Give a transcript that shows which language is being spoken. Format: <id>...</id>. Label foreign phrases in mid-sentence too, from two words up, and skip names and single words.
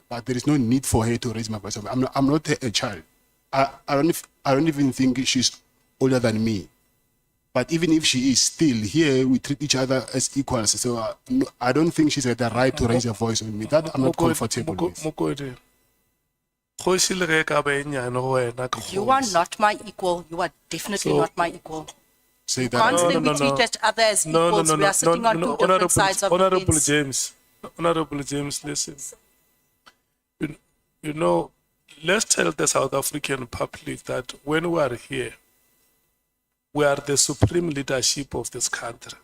<en>But there is no need for her to raise my voice. I'm not a child. I don't even think she's older than me. But even if she is still here, we treat each other as equals. So I don't think she's got the right to raise a voice on me. That I'm not comfortable with. Mokodi.</en> <nso>Kgoši le ge e ka ba e nyane go wena ke</nso> <en>You are</en> <nso>kgoši.</nso> <en>not my equal. You are definitely So- not my equal. Say You can't say we treat each other as equals. We are sitting on two different sides of the Honorable fence. James, Honorable James, listen. You know, let's tell the South African public that when we are here, we are the supreme leadership of this country.</en>